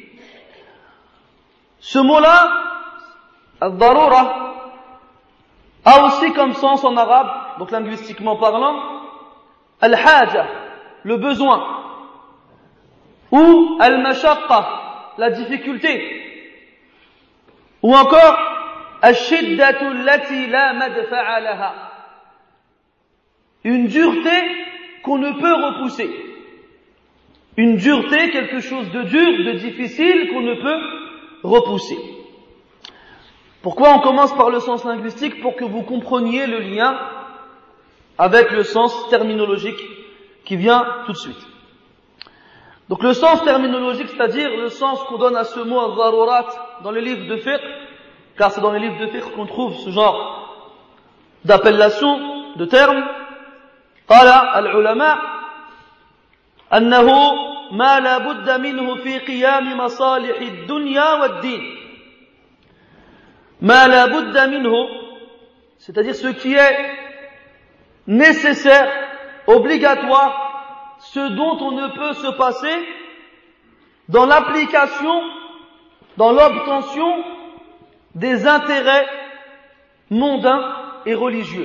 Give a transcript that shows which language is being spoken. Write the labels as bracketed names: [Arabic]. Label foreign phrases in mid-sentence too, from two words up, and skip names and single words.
[French] Ce mot-là, al-darura, a aussi comme sens en arabe, donc linguistiquement parlant, al-haja, le besoin, ou al-mashaqqa, la difficulté, ou encore [Arabic] الشدة التي لا مدفع لها, [French] une dureté qu'on ne peut repousser. Une dureté, quelque chose de dur, de difficile qu'on ne peut repousser. Pourquoi on commence par le sens linguistique? Pour que vous compreniez le lien avec le sens terminologique qui vient tout de suite. Donc le sens terminologique, c'est-à-dire le sens qu'on donne à ce mot al-zarurat dans les livres de fiqh, car c'est dans les livres de fiqh qu'on trouve ce genre d'appellation, de termes. [Arabic] قال العلماء أنه ما لا بد منه في قيام مصالح الدنيا والدين. ما لا بد منه, [French] c'est-à-dire ce qui est nécessaire, obligatoire, ce dont on ne peut se passer dans l'application, dans l'obtention des intérêts mondains et religieux.